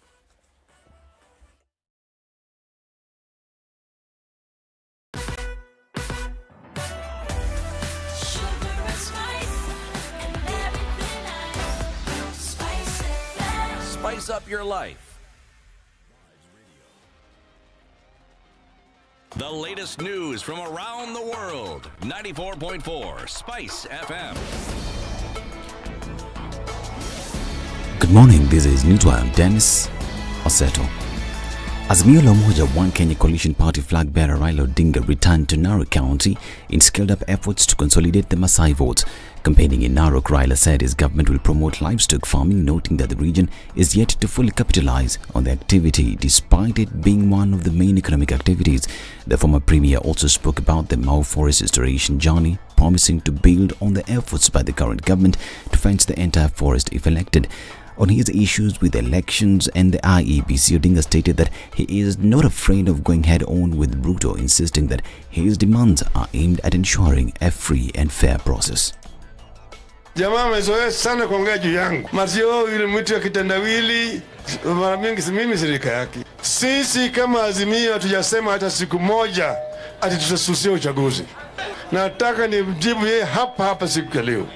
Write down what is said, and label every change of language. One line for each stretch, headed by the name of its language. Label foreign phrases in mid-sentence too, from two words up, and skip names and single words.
English: Spice up your life. The latest news from around the world. 94.4 Spice FM. Good morning, this is Newswire Dennis Oseto. Azimio la Umoja One Kenya Coalition Party flag bearer Raila Odinga returned to Narok County in scaled-up efforts to consolidate the Maasai votes. Campaigning in Narok, Raila said his government will promote livestock farming, noting that the region is yet to fully capitalize on the activity, despite it being one of the main economic activities. The former premier also spoke about the Mau forest restoration journey, promising to build on the efforts by the current government to fence the entire forest if elected. On his issues with elections and the IEBC, Odinga stated that he is not afraid of going head-on with Ruto, insisting that his demands are aimed at ensuring a free and fair process.
Swahili: Jamaa amezoea sana kuongea juu yangu. Masio ile mtu ya kitendawili mara mingi mimi shirika yake. Sisi kama Azimio hatujasema hata siku moja ati tutasusia uchaguzi. Nataka nimjibu yeye hapa siku ya leo.